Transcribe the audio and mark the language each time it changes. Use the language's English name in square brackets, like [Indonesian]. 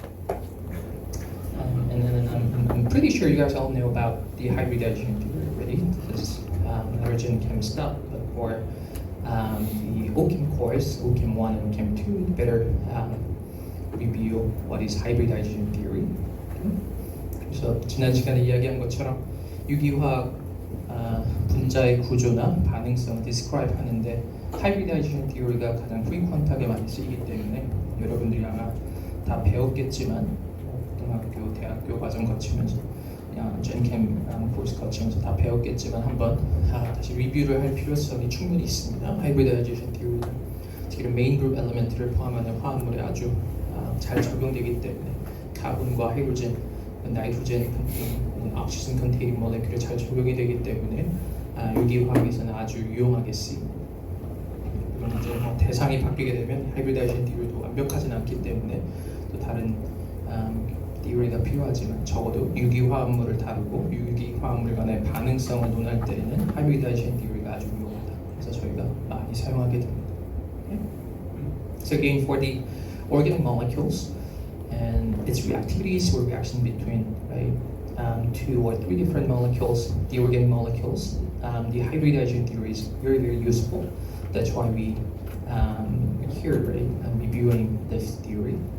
[English] And then I'm pretty sure you guys all know about the hybridization theory already. This is origin chem stuff, but for the OChem course, OChem 1 and OChem 2, you better review what is hybridization theory. [Korean] 그래서 지난 시간에 이야기한 것처럼 유기화학 분자의 구조나 반응성을 describe 하는데 hybridization theory가 가장 frequent하게 많이 쓰이기 때문에 여러분들이 아마 다 배웠겠지만 고등학교, 대학교 과정 거치면서 젠캠 코र्स 거치면서 다 배웠겠지만 한번 다시 리뷰를 할 필요성이 충분히 있습니다. 하이브리다이제이션 theory는 지금 메인 그룹 엘리멘트를 포함하는 화합물에 아주 잘 적용되기 때문에 카본과 하이드로젠, 나이트로젠 컨테이닝, 옥시전 컨테이닝 모레큘에 잘 적용이 되기 때문에 유기화학에서는 아주 유용하게 쓰입니다. 그럼 이제 대상이 바뀌게 되면 하이브리다이제이션 theory도 완벽하진 않기 때문에 또 다른 theory가 필요하지만 적어도 유기화합물을 다루고 유기화합물 간의 반응성을 논할 때에는 hybridization theory가 아주 유용하다. 그래서 저희가 많이 사용하게 됩니다. [English] Okay? So again, for the organic molecules and its reactivities or reaction between two or three different molecules, the organic molecules, the hybridization theory is very, very useful. That's why we here, right, reviewing this theory.